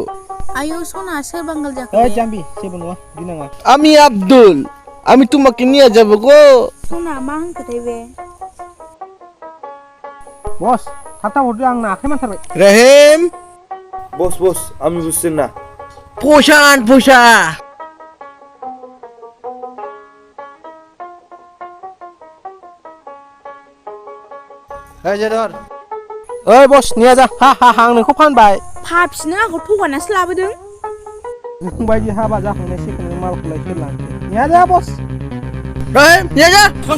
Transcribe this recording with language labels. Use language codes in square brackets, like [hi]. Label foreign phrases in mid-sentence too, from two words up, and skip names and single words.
[brx] आयौ सना सोर बांगाल जाखो? ओइ जाम्बि जेबो नङा गिनाङा। [bn] আমি আব্দুল আমি তোমাকে নিয়ে যাব গো। [brx] सना मा होनखोथाय बे? बस थाब हरदो आंना आखाइ मानथारबाय। रहिम [bn] বস আমি বুঝছেন না। পয়সা আন পয়সা। এই যে ধর। [brx] ओइ बस निया जा हा आं नोंखौ फानबाय। फाफिनो आंखौ थगायनासो लाबोदों। बायदि हाबा जाखांनाय सेकेन्ड मालखौलाय सोर लांखो? निया जा बस। रहिम निया जा।